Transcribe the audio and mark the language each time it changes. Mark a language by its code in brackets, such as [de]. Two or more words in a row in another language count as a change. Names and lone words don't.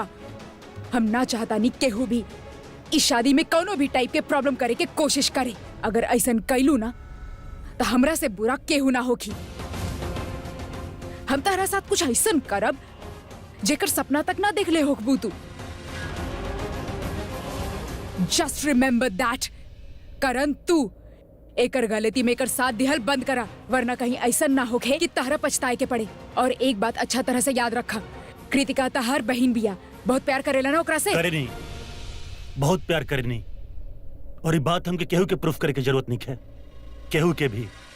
[bho] हम ना चाहता नहीं केहू भी इस शादी में कोनो भी टाइप के प्रॉब्लम करे के कोशिश करे। अगर ऐसन कैलू ना तो हमरा से बुरा केहू ना होगी। हम तारा साथ कुछ ऐसन करब जेकर सपना तक ना देख ले होकबू तू। [en] just remember that. [bho] करन तू एकर गलती में एकर साथ दिहल बंद करा, वरना कहीं ऐसा ना होके कि तहरा पछताए के पड़े। और एक बात अच्छा तरह से याद रखा, कृतिका तहार बहन बिया, बहुत प्यार करेला ना ओकरा से। करे नहीं, बहुत प्यार करे नहीं। और ये बात हमके केहू के प्रूफ करे की जरूरत नहीं है, केहू के भी।